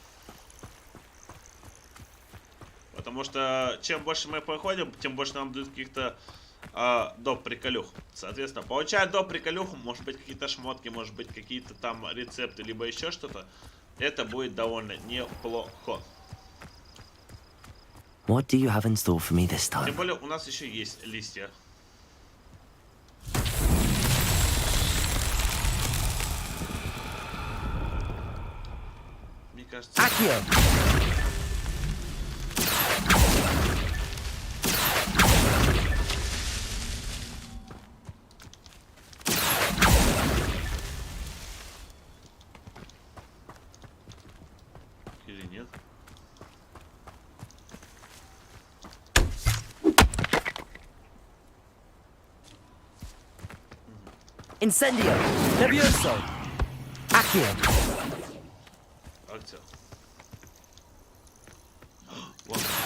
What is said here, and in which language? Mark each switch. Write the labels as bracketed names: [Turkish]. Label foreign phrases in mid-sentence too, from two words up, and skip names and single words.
[Russian] Потому что чем больше мы проходим, тем больше нам дают каких-то доп. Приколюх. Соответственно, получая доп. Приколюху, может быть какие-то шмотки, может быть какие-то там рецепты, либо еще что-то. Это будет довольно неплохо. [English] What do you have in store for me this time? [Russian] Тем более у нас еще есть листья. Мне кажется... Accio. Или нет? Incendio. Levioso. Accio. Акция. Вот.